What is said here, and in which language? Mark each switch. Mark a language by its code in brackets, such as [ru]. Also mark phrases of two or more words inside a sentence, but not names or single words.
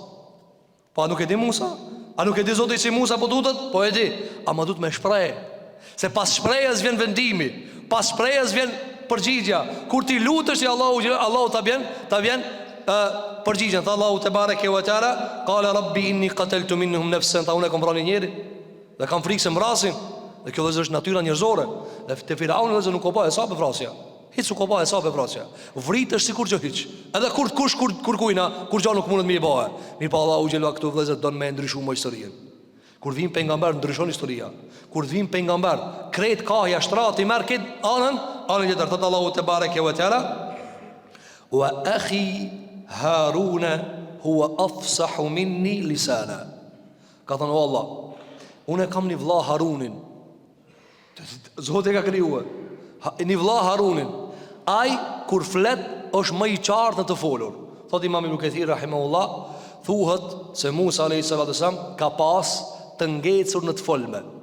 [sq] Po a nuk e di Musa? A nuk e di Zoti si Musa po tutet? Po e di. Ama duhet me shpreh. Se pas shprehjes vjen vendimi. Pas shprehjes vjen përgjigja. Kur ti lutesh ti Allahu ta vjen përgjigjen. Tha Allahu [ar] تبارك وتعالى, قال رب إني قتلت منهم نفسا, [sq] ta unë kam vrarë njëri dhe kam frikë se mrasin. Dhe kjo është natyra njerëzore. Dhe te Firauni nuk ka pa hesap e vrasja. Hiç nuk ka pa hesap e vrasja. Vritesh sikur që hiç. Edhe kur kujna, kur gjë nuk mundet më i bëhe. Mirë pa Allahu xhelalu këtu vëllezër don me ndryshuar më historinë. Kur vin pejgamber ndryshon historia. Kur vin pejgamber, krejt kahja shtrati merr kët anën tjetër. Thot Allahu [ar] تبارك وتعالى, وأخي هارون هو أفصح مني لسانا. [sq] Ka thënë o Allah, unë kam një vëlla Harunin. Zoti ka krijuar një vëlla Harunin. Ai kur flet është më i qartë në të folur. Thot Imam Ibn Kathir rahimahullah, thuhet se Musa [ar] عليه السلام [sq] ka pas të ngecur në të folme.